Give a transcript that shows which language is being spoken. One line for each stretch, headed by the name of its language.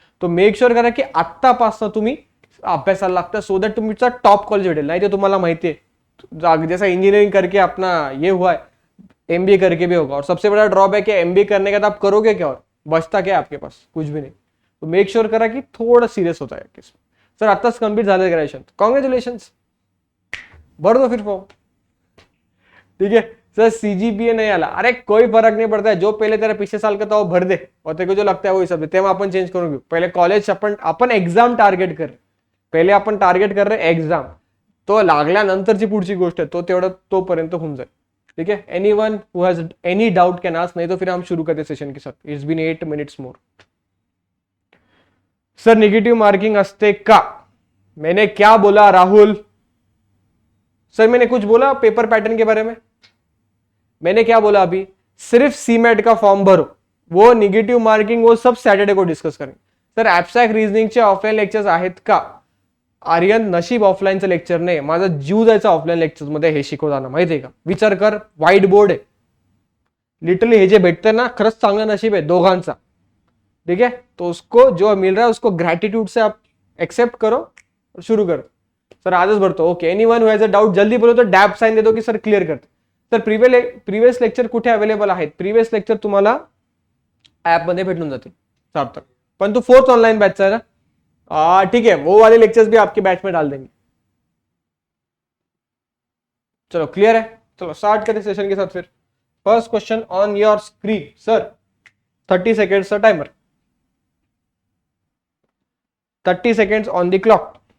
Marathi: तो make sure करा की आत्तापासून तुम्ही अभ्यासाला लागता, सो दॅट तुमचा टॉप कॉलेज भेटेल.
Hindi: नाही ते तुम्हाला माहिती है, जैसा इंजीनियरिंग करके अपना ये हुआ है, MBA करके भी होगा. और सबसे बड़ा ड्रॉबैक है MBA करने का, तो आप करोगे क्या और बचता क्या आपके पास? कुछ भी नहीं.
Marathi: तो मेक श्योर करा की थोड़ा सिरियस होता है केस. सर आत्ताच कंप्लीट झालं ग्रॅज्युएशन, कॉंग्रॅच्युलेशन्स.
Hindi: भर दो फिर फॉर्म. ठीक है, सर सीजीपीए नहीं आला, अरे कोई फर्क नहीं पड़ता है, जो पहले तेरा पिछले साल का था वो भर दे और तेरे को जो लगता है वही सब
Marathi: तेव्हा आपण चेंज करून घेऊ. पहिले कॉलेज आपण एक्झाम टार्गेट कर, पहिले आपण टार्गेट कर रहे एक्झाम, तो लागल्यानंतरची पुढची गोष्ट आहे, तो तेवढं तोपर्यंत होऊन जाईल.
Hindi: ठीक है,
English: anyone who has any doubt can ask,
Hindi: नहीं तो फिर हम शुरू करते सेशन के साथ.
English: It's been 8 minutes more.
Marathi: Sir negative marking असते का?
Hindi: मैंने क्या बोला राहुल? सर मैंने कुछ बोला पेपर पैटर्न के बारे में? मैंने क्या बोला अभी? सिर्फ सीमेट का फॉर्म भरो, वो निगेटिव्ह मार्किंग वो सब सॅटर्डे को डिस्कस करेंगे.
Marathi: सर ऍब्स्ट्रॅक्ट रिझनिंगचे ऑफलाईन लेक्चर्स आहेत का? आर्यन नशीब ऑफलाईनचं लेक्चर नाही, माझा जीव जायचा ऑफलाईन लेक्चर्स मध्ये हे शिकवताना, माहितीये का? विचार कर, व्हाईट बोर्ड आहे लिटरली, हे जे भेटतं ना खरंच चांगलं नशीब आहे दोघांचा.
Hindi: ठीक है, तो उसको जो मिल रहा है उसको ग्रैटिट्यूड से आप एक्सेप्ट करो और शुरू करो.
Marathi: सर आजच भरतो.
Hindi: Okay, anyone who has a doubt जल्दी बोलो, तो डॅब साइन दे दो की सर क्लिअर करते.
Marathi: तर प्रिव्हियस लेक्चर कुठे अवेलेबल आहेत? प्रिव्हियस लेक्चर तुम्हाला ऍप मध्ये भेटून जातील सार्थक, पण तू
Hindi: 4th ऑनलाइन बैच है ना? ठीक है, वो वाले लेक्चर्स भी आपके बैच में डाल देंगे. चलो क्लियर है, चलो स्टार्ट करें सेशन के साथ. फिर
English: First question on your screen. Sir 30 seconds का timer, 30 seconds on the clock.